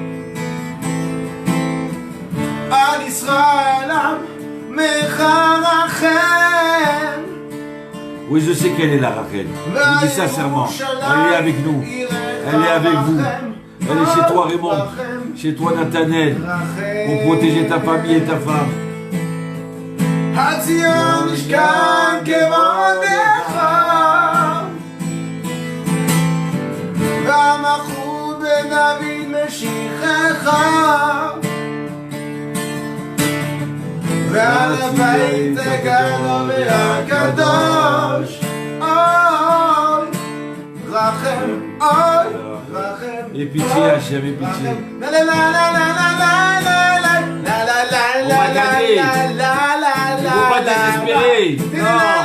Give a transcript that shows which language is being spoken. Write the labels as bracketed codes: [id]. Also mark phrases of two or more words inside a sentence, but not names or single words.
[he] על ישראל עמך רחם. [fr] Oui, je sais qu'elle est là, Rachel. Je vous dis sincèrement, elle est avec nous. Elle est avec vous. Elle est chez toi, Raymond. Chez toi, Nathanaël. Pour protéger ta famille et ta femme. [he] הציון משכן כבודך והמלכות בדוד משיחך ועל הבית הגדול והקדוש אוי רחם אוי רחם [fr] Et pitié, Hachem, et pitié. la la la la la la la la la la la la la la. Il ne faut pas désespérer. Non.